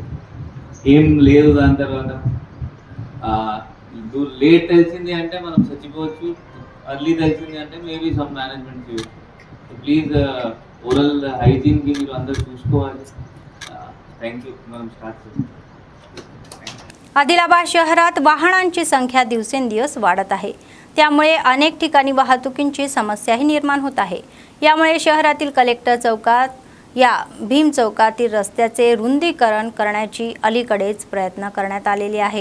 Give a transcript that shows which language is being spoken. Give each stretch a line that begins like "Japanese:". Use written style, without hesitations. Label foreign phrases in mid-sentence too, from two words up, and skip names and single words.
Telugu: ఏం లేదు. దాని తర్వాత లేట్ తెలిసింది అంటే మనం చచ్చిపోవచ్చు, అర్లీ తెలిసింది అంటే
English: maybe some management
Telugu: చేయొచ్చు.
English: please oral hygiene
Telugu: మీరు అందరూ చూసుకోవాలి.
English: thank you.
Telugu: మనం స్టార్ట్ చేద్దాం.
Marathi: आदिलाबाद शहरात वाहनांची संख्या दिवसेंदिवस वाढत आहे. त्यामुळे अनेक ठिकाणी वाहतुकीची समस्याही निर्माण होत आहे. यामुळे शहरातील कलेक्टर चौकात या भीम चौकातील रस्त्याचे रुंदीकरण करण्याची अलीकडेच प्रयत्न करण्यात आलेले आहे.